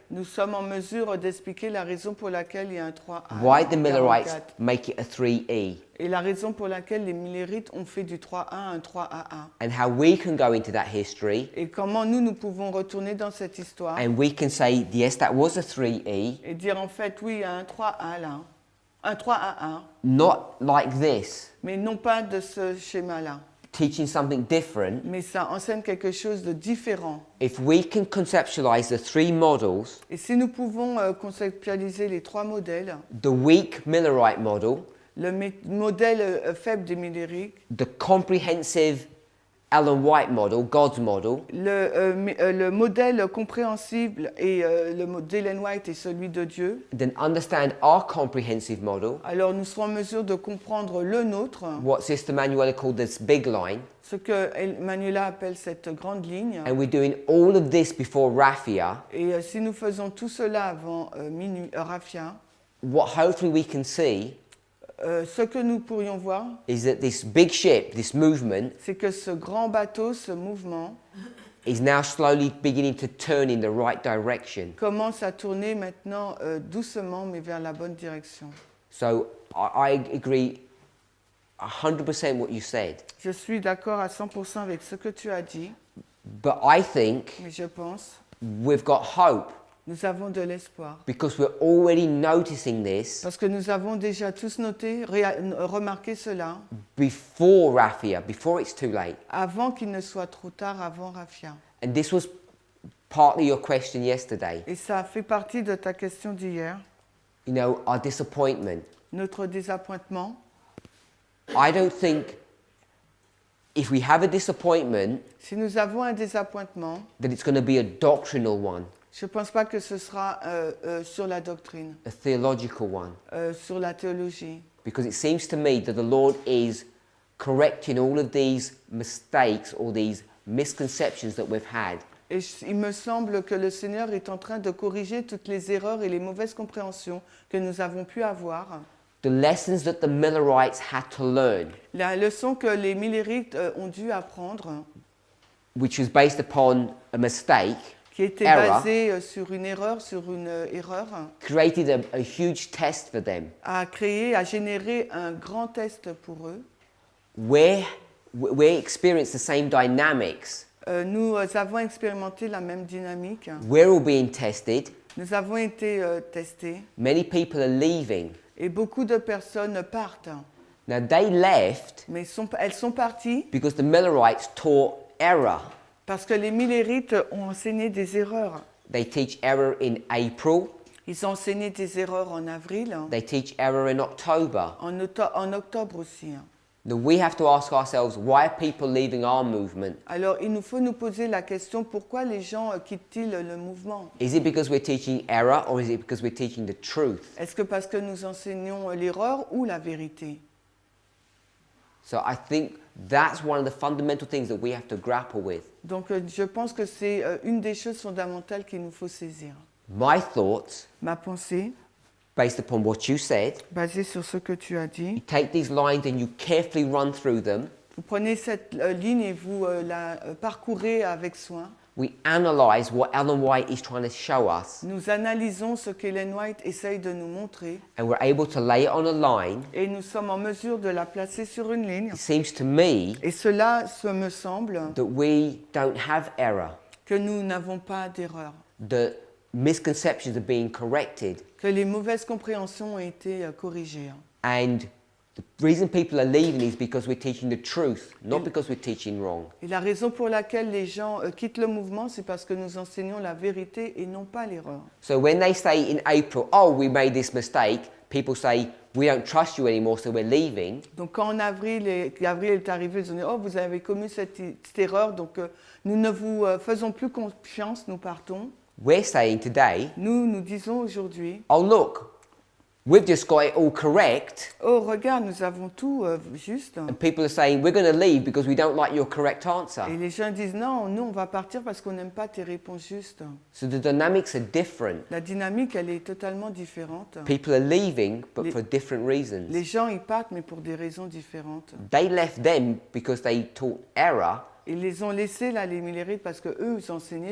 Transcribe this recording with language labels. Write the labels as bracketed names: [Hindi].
[French] nous sommes en mesure d'expliquer la raison pour laquelle il y a un 3A, [English] why the [French] un [English] Millerites [French] 44, [English] make it a 3e, [French] et la raison pour laquelle les Millerites ont fait du 3A un 3AA. [English] and how we can go into that history [French] Et comment nous pouvons retourner dans cette histoire [English] and we can say, yes, that was a 3e, [French] et dire en fait, oui, il y a un 3A là, un 3AA, [English] not like this, [French] mais non pas de ce schéma-là. [English] teaching something different. [French] Mais ça enseigne quelque chose de différent. [English] If we can conceptualize the 3 models, [French] Et si nous pouvons conceptualiser les 3 modèles, [English] the weak Millerite model, [French] le modèle faible des Millerites, [English] the comprehensive Ellen White model, God's model, [French] le modèle compréhensible et le modèle Ellen White est celui de Dieu, [English] then understand our comprehensive model, [French] alors nous serons en mesure de comprendre le nôtre, [English] what Sister Manuela called this big line, [French] ce que Manuela appelle cette grande ligne. [English] and we're doing all of this before Raphia. [French] Et si nous faisons tout cela avant Raphia, [English] What hopefully we can see [French] ce que nous pourrions voir, [English] is that this big ship, this movement, [French] c'est que ce grand bateau, ce mouvement, [English] is now slowly beginning to turn in the right direction. [French] commence à tourner maintenant doucement, mais vers la bonne direction. [English] So I agree 100% what you said, [French] Je suis d'accord à 100% avec ce que tu as dit, [English] but I think [French] mais je pense [English] we've got hope [French] nous avons de l'espoir. [English] because we're already noticing this [French] Parce que nous avons déjà tous noté, remarqué cela, [English] before Raphia, before it's too late. [French] avant qu'il ne soit trop tard, avant Raphia. [English] And this was partly your question yesterday. [French] Et ça fait partie de ta question d'hier, [English] You know, our disappointment. [French] notre désappointement. [English] I don't think if we have a disappointment [French] Si nous avons un désappointement, [English] that it's going to be a doctrinal one, [French] je ne pense pas que ce sera sur la doctrine, [English] a theological one, [French] sur la théologie. [English] because it seems to me that the Lord is correcting all of these mistakes or these misconceptions that we've had. [French] Et il me semble que le Seigneur est en train de corriger toutes les erreurs et les mauvaises compréhensions que nous avons pu avoir. [English] The lessons that the Millerites had to learn, [French] La leçon que les Millerites ont dû apprendre, [English] which was based upon a mistake, [French] qui était [English] Error. [French] basée sur une erreur, [English] created a huge test for them. [French] a généré un grand test pour eux. [English] We experience the same dynamics. [French] Nous avons expérimenté la même dynamique. [English] We're all being tested. [French] Nous avons été testés [English] Many people are leaving. [French] et beaucoup de personnes partent. [English] Now they left [French] Mais elles sont parties [English] because the Millerites taught error. [French] parce que les Millerites ont enseigné des erreurs. [English] They teach error in April. [French] Ils ont enseigné des erreurs en avril, [English] They teach error in October. [French] en octobre aussi. [English] Now we have to ask ourselves, why are people leaving our movement? [French] Alors il nous faut nous poser la question, pourquoi les gens quittent-ils le mouvement? [English] Is it because we're teaching error or is it because we're teaching the truth? [French] Est-ce que parce que nous enseignons l'erreur ou la vérité? [English] So I think that's one of the fundamental things that we have to grapple with. [French] Donc je pense que c'est une des choses fondamentales qu'il nous faut saisir. [English] My thoughts, [French] Ma pensée, [English] based upon what you said, [French] basée sur ce que tu as dit, [English] you take these lines and you carefully run through them. [French] vous prenez cette ligne et vous la parcourez avec soin. [English] We analyze what Ellen White is trying to show us, [French] Nous analysons ce qu'Ellen White essaye de nous montrer [English] and we're able to lay it on a line. [French] et nous sommes en mesure de la placer sur une ligne. [English] It seems to me [French] Et cela, me semble, [English] that we don't have error, [French] que nous n'avons pas d'erreur, [English] that misconceptions are being corrected, [French] que les mauvaises compréhensions ont été corrigées. [English] and the reason people are leaving is because we're teaching the truth, not because we're teaching wrong. [French] Et la raison pour laquelle les gens quittent le mouvement, c'est parce que nous enseignons la vérité et non pas l'erreur. [English] So when they say in April, oh, we made this mistake, people say, we don't trust you anymore, so we're leaving. [French] Donc quand en avril est arrivé, ils ont dit, oh, vous avez commis cette erreur, donc nous ne vous faisons plus confiance, nous partons. [English] We're saying today, [French] Nous disons aujourd'hui, [English] oh, look, We've just got it all correct, [French] Oh, regarde, nous avons tout juste. [English] and people are saying, we're going to leave because we don't like your correct answer. [French] Et les gens disent non, nous on va partir parce qu'on n'aime pas tes réponses justes. [English] So the dynamics are different. [French] La dynamique, elle est totalement différente. [English] People are leaving, but [French] Les- [English] for different reasons. [French] Les gens, ils partent, mais pour des raisons différentes. [English] They left them because they taught error, [French] Ils les ont laissés là, les millérites, parce que eux, ils enseignaient